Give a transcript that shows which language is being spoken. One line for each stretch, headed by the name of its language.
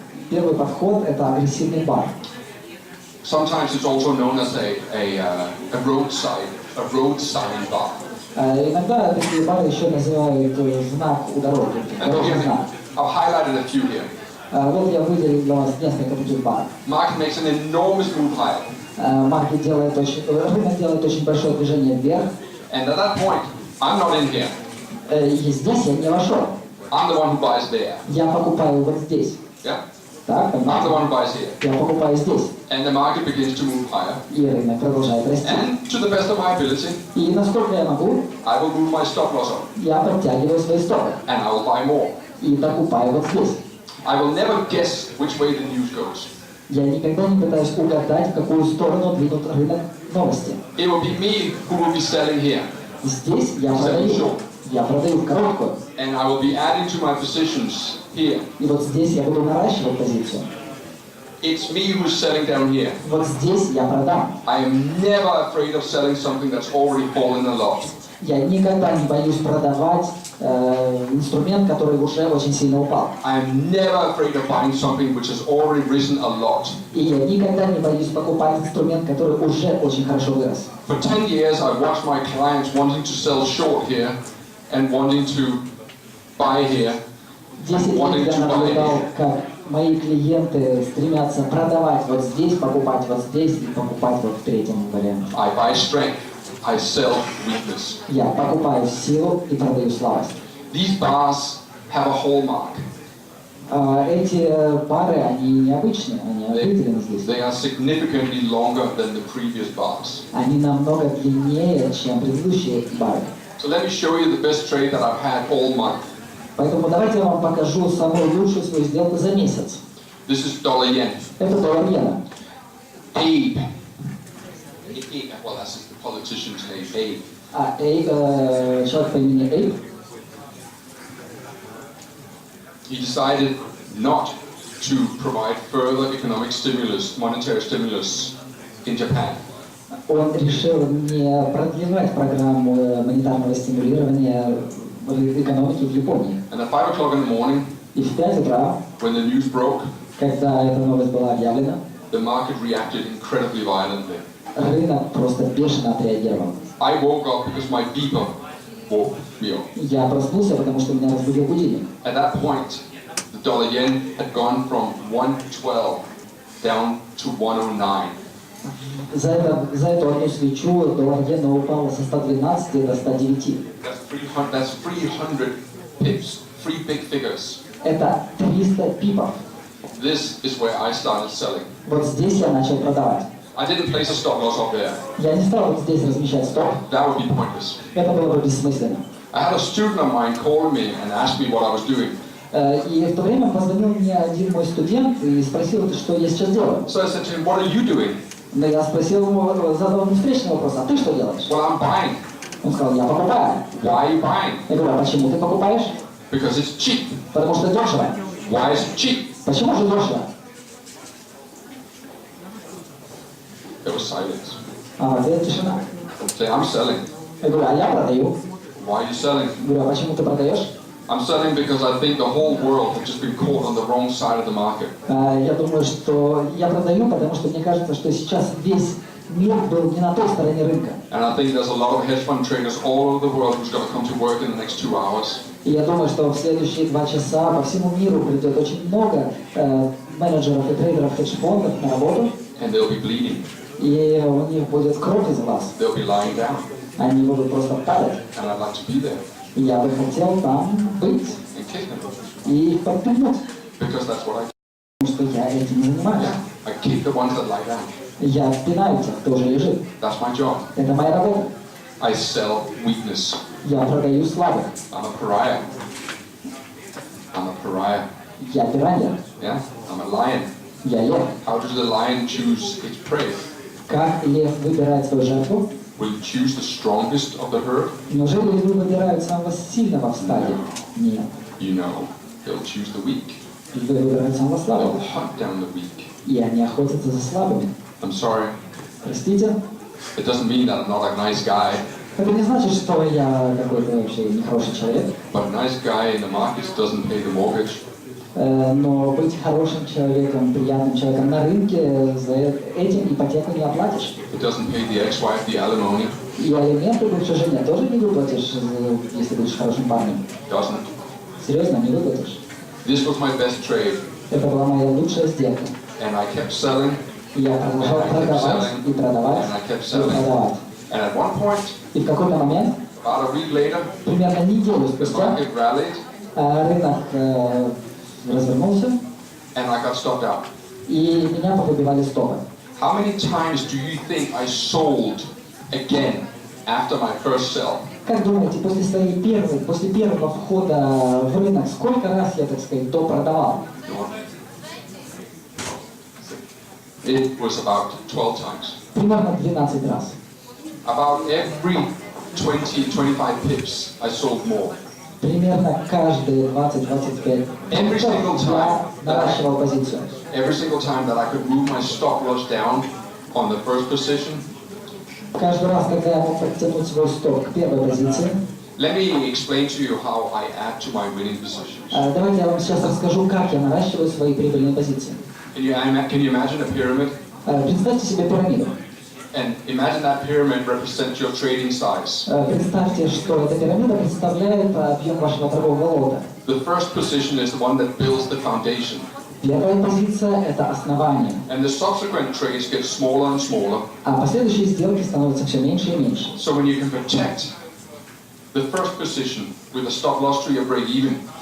Russian: Первый подход – это агрессивный бар.
English: Sometimes it's also known as a road sign bar.
Russian: Иногда такие бары еще называют знак у дороги,
English: And
Russian: дорожный
English: here,
Russian: знак.
English: I've highlighted a few here.
Russian: Вот я выделил для вас несколько таких баров.
English: Market makes an enormous move higher.
Russian: Рынок делает очень большое движение вверх.
English: And at that point, I'm not in here.
Russian: И здесь я не вошел.
English: I'm the one who buys there.
Russian: Я покупаю вот здесь.
English: Yeah?
Russian: Так,
English: I'm the one who buys here.
Russian: я покупаю здесь.
English: And the market begins to move higher.
Russian: И рынок продолжает расти.
English: And to the best of my ability,
Russian: И насколько я могу,
English: I will move my stop loss up.
Russian: я подтягиваю свои стопы.
English: And I will buy more.
Russian: И докупаю вот здесь.
English: I will never guess which way the news goes.
Russian: Я никогда не пытаюсь угадать, в какую сторону двинут рынок новости.
English: It will be me who will be selling here.
Russian: Здесь я продаю. Я продаю в короткую.
English: And I will be adding to my positions here.
Russian: И вот здесь я буду наращивать позицию.
English: It's me who's selling down here.
Russian: Вот здесь я продам.
English: I am never afraid of selling something that's already fallen a lot.
Russian: Я никогда не боюсь продавать инструмент, который уже очень сильно упал.
English: I am never afraid of buying something which has already risen a lot.
Russian: И я никогда не боюсь покупать инструмент, который уже очень хорошо вырос.
English: For 10 years, I've watched my clients wanting to sell short here and wanting to buy here.
Russian: 10 лет я наблюдал, как мои клиенты стремятся продавать вот здесь, покупать вот здесь и покупать вот в третьем варианте.
English: I buy strength, I sell weakness.
Russian: Я покупаю силу и продаю слабость.
English: These bars have a hallmark.
Russian: Эти пары, они необычные, они определены здесь.
English: They are significantly longer than the previous bars.
Russian: Они намного длиннее, чем предыдущие бары.
English: So let me show you the best trade that I've had all month.
Russian: Поэтому давайте я вам покажу самую лучшую свою сделку за месяц.
English: This is dollar-yen.
Russian: Это доллар-иена.
English: Abe. Well, that's the politician's name, Abe.
Russian: Человек по имени Эйб.
English: He decided not to provide further economic stimulus, monetary stimulus in Japan.
Russian: Он решил не продлевать программу монетарного стимулирования экономики в Японии.
English: And at 5 o'clock in the morning,
Russian: И в 5 утра,
English: when the news broke,
Russian: когда эта новость была объявлена,
English: the market reacted incredibly violently.
Russian: рынок просто бешено отреагировал.
English: I woke up because my beeper woke me up.
Russian: Я проснулся, потому что меня разбудил будильник.
English: At that point, the dollar-yen had gone from 112 down to 109.
Russian: За эту одну свечу доллар-иена упал со 112 до 109.
English: That's 300 pips, 3 big figures.
Russian: Это 300 пипов.
English: This is where I started selling.
Russian: Вот здесь я начал продавать.
English: I didn't place a stop loss up there.
Russian: Я не стал вот здесь размещать стоп.
English: That would be pointless.
Russian: Это было бы бессмысленно.
English: I had a student of mine call me and ask me what I was doing.
Russian: И в то время позвонил мне один мой студент и спросил, что я сейчас делаю.
English: So I said to him, what are you doing?
Russian: Но я спросил ему, задал ему встречный вопрос, а ты что делаешь?
English: Well, I'm buying.
Russian: Он сказал, я покупаю.
English: Why are you buying?
Russian: Я говорю, а почему ты покупаешь?
English: Because it's cheap.
Russian: Потому что дешево.
English: Why is it cheap?
Russian: Почему же дешево?
English: There was silence.
Russian: А в ответ тишина.
English: Say, I'm selling.
Russian: Я говорю, а я продаю.
English: Why are you selling?
Russian: Я говорю, а почему ты продаешь?
English: I'm selling because I think the whole world has just been caught on the wrong side of the market.
Russian: Я думаю, что я продаю, потому что мне кажется, что сейчас весь мир был не на той стороне рынка.
English: And I think there's a lot of hedge fund traders all over the world who's going to come to work in the next 2 hours.
Russian: И я думаю, что в следующие 2 часа по всему миру придет очень много менеджеров и трейдеров хедж-фондов на работу.
English: And they'll be bleeding.
Russian: И у них будет кровь из глаз.
English: They'll be lying down.
Russian: Они будут просто падать.
English: And I'd like to be there
Russian: И я бы хотел там быть
English: and kick them.
Russian: и их подпихнуть.
English: Because that's what I do.
Russian: Потому что я этим занимаюсь.
English: I kick the ones that lie down.
Russian: Я пинаю тех, кто уже лежит.
English: That's my job.
Russian: Это моя работа.
English: I sell weakness.
Russian: Я продаю слабых.
English: I'm a pariah. I'm a pariah.
Russian: Я пиранья.
English: Yeah? I'm a lion.
Russian: Я лев.
English: How does the lion choose its prey?
Russian: Как лев выбирает свою жертву?
English: Will he choose the strongest of the herd?
Russian: Неужели львы выбирают самого сильного в стаде? Нет.
English: You know, they'll choose the weak.
Russian: Львы выбирают самого
English: They'll
Russian: слабого.
English: hunt down the weak.
Russian: И они охотятся за слабыми.
English: I'm sorry.
Russian: Простите?
English: It doesn't mean that I'm not a nice guy,
Russian: Это не значит, что я какой-то вообще нехороший человек.
English: but a nice guy in the markets doesn't pay the mortgage.
Russian: Но быть хорошим человеком, приятным человеком на рынке, за этим ипотеку не оплатишь.
English: It doesn't pay the ex-wife the alimony.
Russian: И алименты бывшей жене тоже не выплатишь, если будешь хорошим парнем.
English: Doesn't.
Russian: Серьезно, не выплатишь.
English: This was my best trade,
Russian: Это была моя лучшая сделка.
English: and I kept selling,
Russian: И я продолжал продавать, и продавать,
English: and I kept
Russian: и
English: selling.
Russian: продавать.
English: And at one point,
Russian: И в какой-то момент,
English: about a week later,
Russian: примерно неделю
English: the
Russian: спустя,
English: market rallied,
Russian: рынок развернулся,
English: and I got stopped out.
Russian: и меня повыбивали стопы.
English: How many times do you think I sold again after my first sell?
Russian: Как думаете, после первого входа в рынок, сколько раз я, так сказать, продавал?
English: It was about 12 times.
Russian: Примерно 12 раз.
English: About every 20-25 pips, I sold more.
Russian: Примерно каждые 20-25
English: Every single
Russian: пунктов
English: time.
Russian: я наращивал позицию.
English: Every single time that I could move my stop loss down on the first position.
Russian: Каждый раз, когда я мог подтянуть свой стоп к первой позиции.
English: Let me explain to you how I add to my winning positions.
Russian: Давайте я вам сейчас расскажу, как я наращиваю свои прибыльные позиции.
English: Can you imagine a pyramid?
Russian: Представьте себе пирамиду.
English: And imagine that pyramid represents your trading size.
Russian: Представьте, что эта пирамида представляет объем вашего торгового лота.
English: The first position is the one that builds the foundation.
Russian: Первая позиция – это основание.
English: And the subsequent trades get smaller and smaller.
Russian: А последующие сделки становятся все меньше и меньше.
English: So when you can protect the first position with a stop loss to your break even,